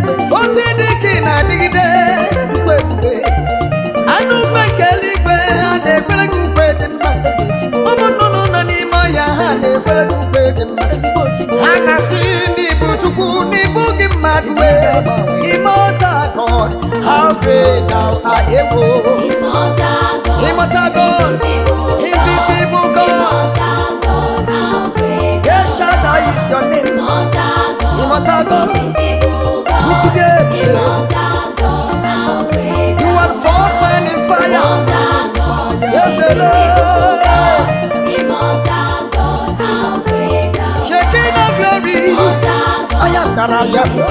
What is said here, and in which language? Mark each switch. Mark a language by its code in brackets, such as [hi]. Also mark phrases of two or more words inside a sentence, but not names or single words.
[ig] Otu dị ka ị na-adịgide, ukwu ebube. Anụ ufe nke eluigwe, ha na-ekwere gị ukwe dị mma. Ụmụ nnụnụ nọ n'ime ọhịa, ha na-ekwere gị ukwe dị mma. Ha na-asị na ị bụ Chukwu, na ị bụghị mmadụ. [en] Immortal God, how great thou art. Immortal God, invisible God. El Shaddai is your name. Immortal God, [ig] ukwu dị ebube. [en] You are the fourth man in fire. Yes, the Lord. Shekinah glory. I am that I am.